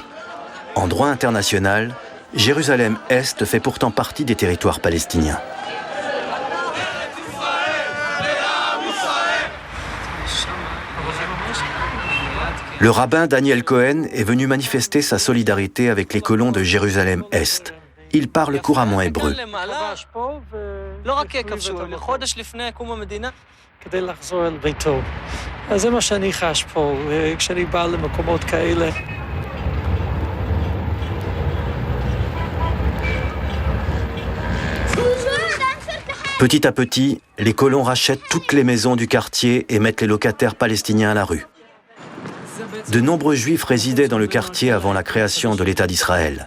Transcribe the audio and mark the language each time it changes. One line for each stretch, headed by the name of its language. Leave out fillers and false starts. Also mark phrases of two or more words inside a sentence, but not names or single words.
French: En droit international, Jérusalem-Est fait pourtant partie des territoires palestiniens. Le rabbin Daniel Cohen est venu manifester sa solidarité avec les colons de Jérusalem-Est. Il parle couramment hébreu.
Hebrew: כדי לחזור אל ביתו. אז זה מה שאני חש פה, כשאני בא למקומות כאלה.
French: Petit à petit, les colons rachètent toutes les maisons du quartier et mettent les locataires palestiniens à la rue. De nombreux juifs résidaient dans le quartier avant la création de l'État d'Israël.